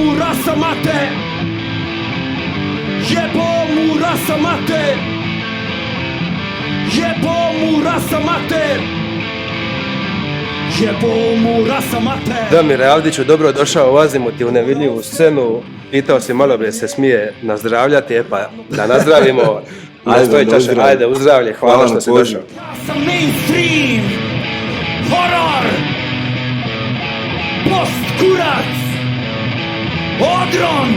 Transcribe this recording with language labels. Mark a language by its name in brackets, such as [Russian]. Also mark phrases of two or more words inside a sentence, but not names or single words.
[Bosnian] rasa mate, jebo mu rasa mate, jebo mu rasa mate, jebo mu rasa mate. Damire Avdiću, dobro došao u Azimuti u nevidljivu scenu. Pitao si malo prije se smije nazdravljati, pa da nazdravimo. Ajde, uzdravlje, hvala što si došao. Ja sam mainstream, horor, postkurac, odron.